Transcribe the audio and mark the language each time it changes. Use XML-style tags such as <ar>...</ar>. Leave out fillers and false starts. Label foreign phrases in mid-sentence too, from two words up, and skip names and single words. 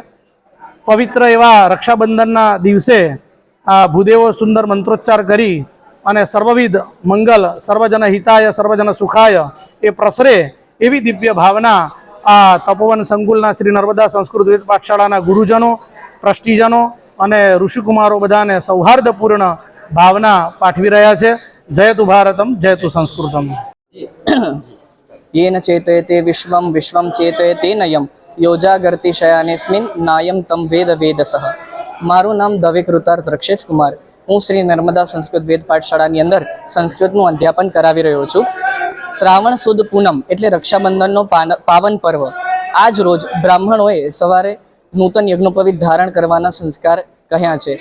<gu>પવિત્ર એવા રક્ષાબંધનના દિવસે આ ભૂદેવો સુંદર મંત્રોચ્ચાર કરી અને સર્વવિધ મંગલ, સર્વજન હિતાય સર્વજન સુખાય એ પ્રસરે એવી દિવ્ય ભાવના આ તપોવન સંકુલના શ્રી નર્મદા સંસ્કૃત વેદ પાઠશાળાના ગુરુજનો, ટ્રસ્ટીજનો અને ઋષિકુમારો બધાને સૌહાર્દપૂર્ણ ભાવના પાઠવી રહ્યા છે. જયતુ ભારતમ, જયતુ સંસ્કૃતમ.</gu> <sa>येन चेतयते विश्वं विश्वं चेतयते नयं योजागर्तिशयानेस्मिन् नायं तं वेद वेदसः.</sa> <gu>મારું નામ દવે કૃતાર્થ રક્ષેશ કુમાર. હું શ્રી નર્મદા સંસ્કૃત વેદ પાઠશાળાની અંદર સંસ્કૃતનું અધ્યાપન કરાવી રહ્યો છું. શ્રાવણ સુદ પૂનમ એટલે રક્ષાબંધનનો પાવન પર્વ. આજ રોજ બ્રાહ્મણોએ સવારે નૂતન યજ્ઞોપવિત ધારણ કરવાના સંસ્કાર કહ્યા છે.</gu>